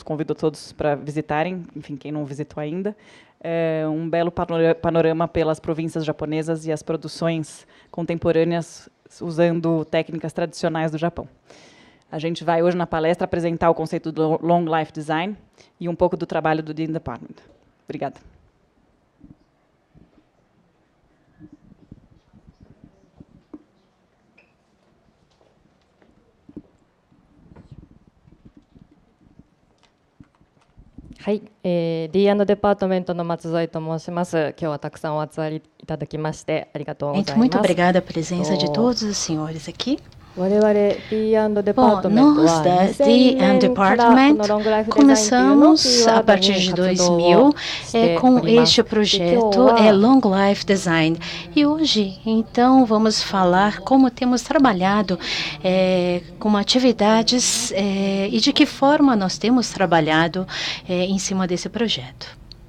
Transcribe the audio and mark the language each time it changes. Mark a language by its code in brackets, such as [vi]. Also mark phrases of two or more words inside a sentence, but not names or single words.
[pt] Convido todos para visitarem, enfim, quem não visitou ainda. É um belo panorama pelas províncias japonesas e as produções contemporâneas usando técnicas tradicionais do Japão. A gente vai hoje na palestra apresentar o conceito do Long Life Design e um pouco do trabalho do Dean Department. Obrigada. [ja] D&デパートメントの松添と申します。今日はたくさんお集まりいただきましてありがとうございます。 [pt] Muito obrigada a presença de todos os senhores aqui. [ja] 我々 D&デパートメントは [pt] D&Department começamos a partir de 2000 com este projeto Long Life Design. E hoje, então, vamos falar como temos trabalhado com atividades e de que forma nós temos trabalhado em cima desse projeto.